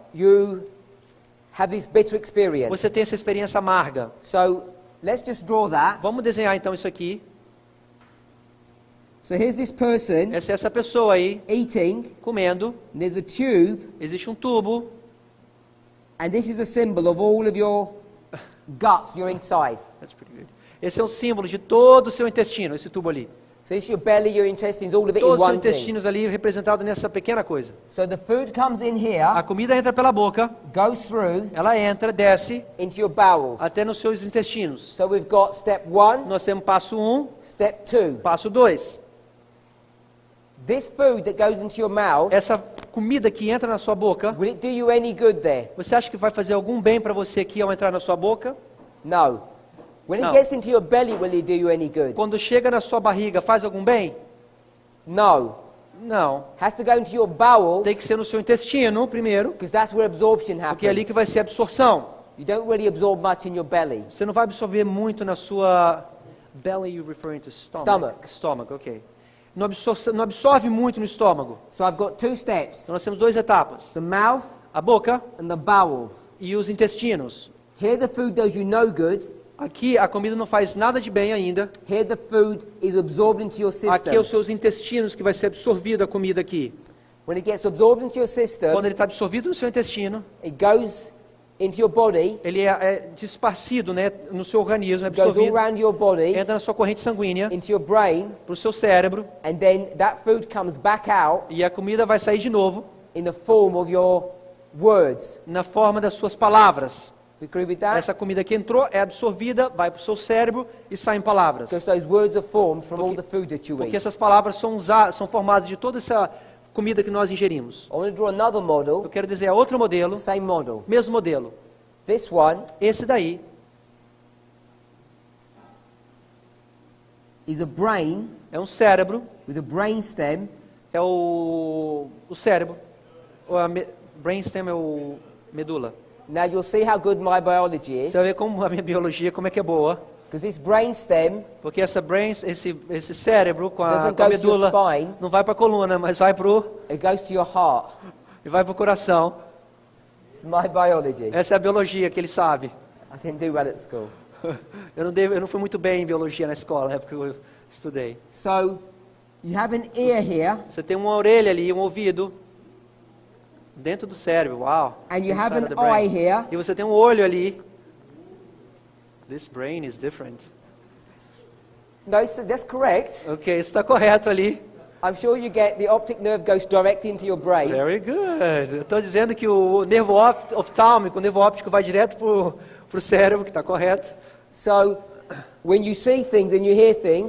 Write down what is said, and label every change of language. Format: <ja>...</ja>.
<en>you have this bitter experience.</en> <pt>você tem essa experiência amarga.</pt> <en>So let's just draw that.</en> <pt>Vamos desenhar então isso aqui.</pt> <en>So here's this person</en> <pt>Essa pessoa aí,</pt> <en>eating,</en> <pt>comendo,</pt> <en>and there's a tube,</en> <pt>existe um tubo,</pt> <en>and this is a symbol of all of your guts, your inside. that's pretty good.</en> <pt>Esse é um símbolo de todo o seu intestino, esse tubo ali.</pt> <en>So it's your belly, your intestines, all of it in</en> <pt>Todos os</pt> <en>one thing.</en> <pt>intestinos ali representados nessa pequena coisa.</pt> <en>So the food comes in</en> <pt>A</pt> <en>here,</en> <pt>comida entra pela boca,</pt> <en>goes through</en> <pt>ela entra, desce</pt> <en>into your bowels.</en> <pt>até nos seus intestinos.</pt> <en>So we've got step 1,</en> <pt>Nós temos passo 1,</pt> <en>step 2.</en> <pt>passo 2.</pt> <en>This food that goes into your mouth,</en> <pt>Essa comida que entra na sua boca,</pt> <en>will it do you any good there?</en> <pt>você acha que vai fazer algum bem para você aqui ao entrar na sua boca?</pt> <en>No. When</en> <pt>No.</pt> <en>it gets into your belly, will it do you any good?</en> <pt>Quando chega na sua barriga, faz algum bem?</pt> <en>No.</en> <pt>Não.</pt> <en>Has to go into your bowels,</en> <pt>Tem que ser no seu intestino primeiro,</pt> <en>because that's where absorption</en> <pt>porque é ali que</pt> <en>happens.</en> <pt>vai ser a absorção.</pt> <en>You don't really absorb much in your belly.</en> <pt>Você não vai absorver muito na sua</pt> <en>belly, you referring to stomach? Stomach. Stomach, ok.</en> <pt>não absorve muito no estômago.</pt> <en>So I've got two steps,</en> <pt>Então nós temos duas etapas.</pt> <en>the mouth</en> <pt>A boca</pt> <en>and the bowels.</en> <pt>e os intestinos.</pt> <en>Here the food does you no good.</en> <pt>Aqui a comida não faz nada de bem ainda.</pt> <en>Here the food is absorbed into your</en> <pt>Aqui é</pt> <en>system.</en> <pt>os seus intestinos que vai ser absorvida a comida aqui.</pt> <en>When it gets absorbed into your system,</en> <pt>Quando ele está absorvido no seu intestino,</pt> <en>it goes into your body,</en> <pt>ele é disparcido, né, no seu organismo, é</pt> <en>goes all</en> <pt>absorvido,</pt> <en>around your body,</en> <pt>entra na sua corrente sanguínea,</pt> <en>into your brain,</en> <pt>para o seu cérebro,</pt> <en>and then that food comes back out</en> <pt>e a comida vai sair de novo</pt> <en>in the form of your words.</en> <pt>na forma das suas palavras.</pt> <en>We agree with that?</en> <pt>Essa comida que entrou é absorvida, vai para o seu cérebro e sai em palavras.</pt> <en>Because those words are formed from all the food that you</en> <pt>Porque</pt> <en>eat.</en> <pt>essas palavras são formadas de toda essa comida que nós ingerimos.</pt> <en>I want to draw another</en> <pt>Eu</pt> <en>model,</en> <pt>quero dizer, outro modelo,</pt> <en>same model.</en> <pt>mesmo modelo.</pt> <en>This one</en> <pt>Esse daí</pt> <en>is a brain</en> <pt>é um cérebro,</pt> <en>with a brain stem,</en> <pt>é o cérebro. Brainstem é o medula.</pt> <en>Now you'll see how good my biology is,</en> <pt>Você vai ver como a minha biologia, como é que é boa.</pt> <en>because this brain stem</en> <pt>Porque esse cérebro com a</pt> <en>doesn't go to your</en> <pt>medula</pt> <en>spine,</en> <pt>não vai para a coluna, mas vai para</pt> <en>it goes to your heart.</en> <pt>o coração.</pt> <en>It's my biology.</en> <pt>Essa é a biologia que ele sabe.</pt> <en>I didn't do well at school.</en> <pt>Eu não fui muito bem em biologia na escola, na época que eu estudei.</pt> <en>So you have an ear here,</en> <pt>Você tem uma orelha ali, um ouvido, dentro do cérebro, uau.</pt> <en>and you have inside an of the brain. eye here,</en> <pt>E você tem um olho ali.</pt> <en>This brain is different. no, that's correct.</en> <pt>Ok, isso está correto ali.</pt> <en>I'm sure you get the optic nerve goes direct into your brain. Very good.</en> <pt>Eu estou dizendo que o nervo oftálmico, o nervo óptico vai direto para o cérebro, que está correto.</pt> <en>So when you see things and you hear things,</en>